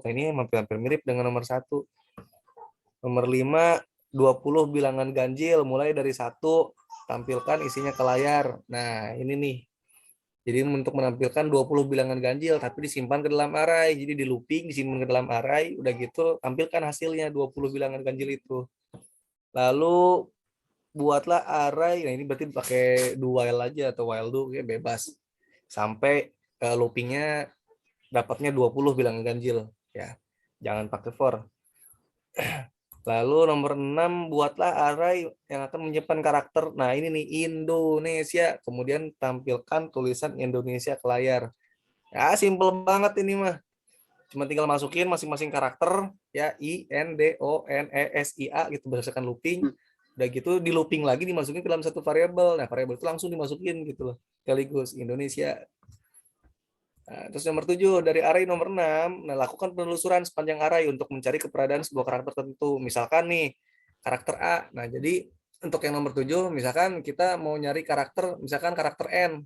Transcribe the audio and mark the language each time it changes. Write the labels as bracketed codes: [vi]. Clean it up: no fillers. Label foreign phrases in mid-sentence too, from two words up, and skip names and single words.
[id] Nah, ini hampir mirip dengan nomor 1. Nomor 5, 20 bilangan ganjil, mulai dari 1, tampilkan isinya ke layar. Nah, ini nih. Jadi untuk menampilkan 20 bilangan ganjil, tapi disimpan ke dalam array. Jadi di looping, disimpan ke dalam array, udah gitu tampilkan hasilnya 20 bilangan ganjil itu. Lalu buatlah array, nah ini berarti pakai [en] do while [id] aja atau [en] while do, [id] ya bebas. Sampai loopingnya dapatnya 20 bilangan ganjil. Ya, jangan pakai for. Lalu nomor 6, buatlah array yang akan menyimpan karakter. Nah, ini nih Indonesia. Kemudian tampilkan tulisan Indonesia ke layar. Ya, simple banget ini mah. Cuma tinggal masukin masing-masing karakter ya, I, N, D, O, N, E, S, I, A gitu berdasarkan looping. Udah gitu di looping lagi dimasukin ke dalam satu variabel. Nah, variabel itu langsung dimasukin gitu loh. Sekaligus Indonesia. Nah, terus nomor 7, dari array nomor 6, nah, lakukan penelusuran sepanjang array untuk mencari keberadaan sebuah karakter tertentu. Misalkan nih, karakter A. Nah, jadi untuk yang nomor 7, misalkan kita mau nyari karakter, misalkan karakter N.